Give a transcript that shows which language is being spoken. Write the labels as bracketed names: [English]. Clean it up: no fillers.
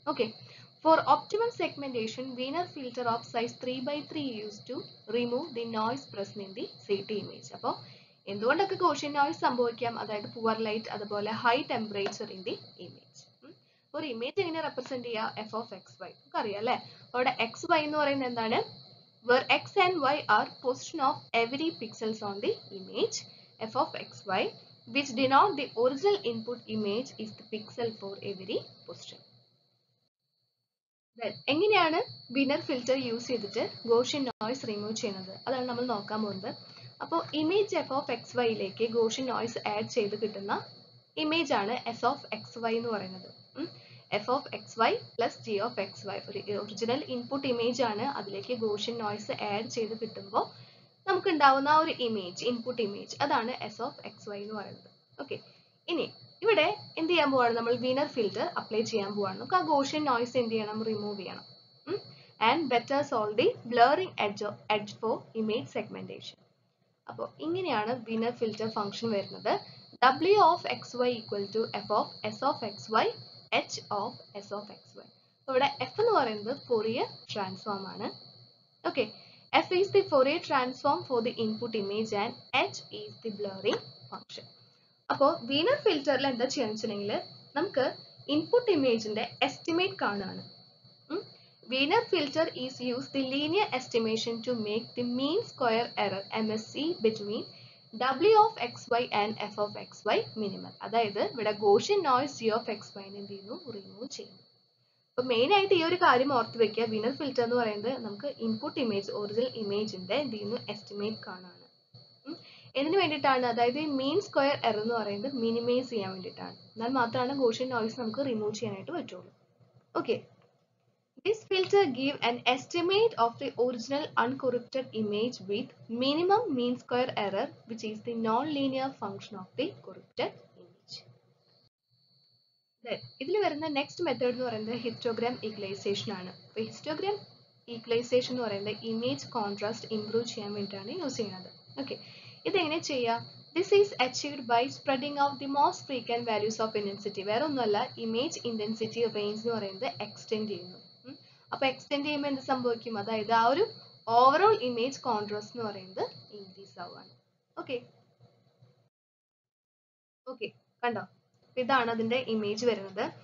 [English] Okay, for optimal segmentation Wiener filter of size 3x3 use to remove the noise present in the CT image. [Malayalam] അപ്പോൾ എന്തുകൊണ്ടൊക്കെ Gaussian noise സംഭവിക്കാം, അതായത് poor light, അതുപോലെ [English] High temperature in the image. [Malayalam] ഒരു image എങ്ങനെ represent ചെയ്യുക, f(x, y) നമുക്ക് അറിയാം അല്ലേ. അവിടെ xy എന്ന് പറയുന്നത് എന്താണ്, [English] where x and y are position of every pixels on the image. f(x, y) which denote the original input image is the pixel for every position. [Malayalam] എങ്ങനെയാണ് വീനർ ഫിൽറ്റർ യൂസ് ചെയ്തിട്ട് Gaussian noise remove ചെയ്യുന്നത്, അതാണ് നമ്മൾ നോക്കാൻ പോകുന്നത്. അപ്പോൾ image f(x, y)യിലേക്ക് Gaussian noise add ചെയ്ത് കിട്ടുന്ന ഇമേജ് ആണ് s(xy) എന്ന് പറയുന്നത്. f(xy) പ്ലസ് g(xy) ഒരു ഒറിജിനൽ ഇൻപുട്ട് ഇമേജ് ആണ്, അതിലേക്ക് ഗോഷ്യൻ നോയ്സ് ആഡ് ചെയ്ത് കിട്ടുമ്പോൾ നമുക്ക് ഉണ്ടാവുന്ന ഒരു ഇമേജ്, ഇൻപുട്ട് ഇമേജ്, അതാണ് s(xy) എന്ന് പറയുന്നത്. ഓക്കെ, ഇനി ഇവിടെ എന്ത് ചെയ്യാൻ പോവാണ്, നമ്മൾ വീനർ ഫിൽറ്റർ അപ്ലൈ ചെയ്യാൻ പോവാണ്. നമുക്ക് ആ ഗോഷ്യൻ നോയ്സ് എന്ത് ചെയ്യണം, റിമൂവ് ചെയ്യണം. [English] And better solve the blurring edge for image segmentation. [Malayalam] അപ്പോൾ ഇങ്ങനെയാണ് വീനർ ഫിൽറ്റർ ഫംഗ്ഷൻ വരുന്നത്. [English] W of xy equal to f of s of xy h of s of xy. [Malayalam] ഇവിടെ f എന്ന് പറയുന്നത് Fourier transform ആണ്. Okay, [English] f is the Fourier transform for the input image and h is the blurring function. [Malayalam] അപ്പോൾ Wiener ഫിൽറ്ററിൽ എന്താ ചെയ്യാന്ന് വെച്ചിട്ടുണ്ടെങ്കിൽ നമുക്ക് input ഇമേജിന്റെ estimate കാണാണ്. [English] Wiener filter is used the linear estimation to make the mean square error MSE between W of xy and f of xy minimal. [Malayalam] അതായത് ഇവിടെ Gaussian noise g of xy എന്ത് ചെയ്യുന്നു, remove ചെയ്യുന്നു. അപ്പോൾ main ആയിട്ട് ഈ ഒരു കാര്യം ഓർത്ത് വെക്കുക, വീനർ ഫിൽറ്റർ എന്ന് പറയുന്നത് നമുക്ക് ഇൻപുട്ട് ഇമേജ്, ഒറിജിനൽ ഇമേജിന്റെ എന്ത് ചെയ്യുന്നു, എസ്റ്റിമേറ്റ് കാണാണ്. എന്തിനു വേണ്ടിയിട്ടാണ്, അതായത് മീൻ സ്ക്വയർ എറർ എന്ന് പറയുന്നത് മിനിമൈസ് ചെയ്യാൻ വേണ്ടിയിട്ടാണ്. എന്നാൽ മാത്രമാണ് ഗോഷ്യൻ നോയ്സ് നമുക്ക് റിമൂവ് ചെയ്യാനായിട്ട് പറ്റുള്ളൂ. [English] Okay, this filter give an estimate of the original uncorrupted image with minimum mean square error, which is the non-linear function of the corrupted image. [Malayalam] Then ഇതിൽ വരുന്ന നെക്സ്റ്റ് മെത്തേഡ് എന്ന് പറയുന്നത് histogram equalisation ആണ്. അപ്പോൾ histogram equalisation എന്ന് പറയുന്നത് image contrast improve ചെയ്യാൻ വേണ്ടിയിട്ടാണ് യൂസ് ചെയ്യുന്നത്. [English] okay, [Malayalam] ഇതെങ്ങനെ ചെയ്യാം, [English] this is achieved by spreading out the most frequent values of intensity. [Malayalam] വേറെ ഒന്നുമല്ല, ഇമേജ് ഇന്റൻസിറ്റി റേഞ്ച് എന്ന് പറയുന്നത് എക്സ്റ്റെൻഡ് ചെയ്യുന്നു. അപ്പോൾ എക്സ്റ്റെൻഡ് ചെയ്യുമ്പോൾ എന്ത് സംഭവിക്കും, അതായത് ആ ഒരു ഓവറോൾ ഇമേജ് കോൺട്രാസ്റ്റ് എന്ന് പറയുന്നത് ഇൻക്രീസ് ആവുകയാണ്. ഓക്കെ ഓക്കെ കണ്ടോ, ഇതാണ് അതിന്റെ ഇമേജ് വരുന്നത്.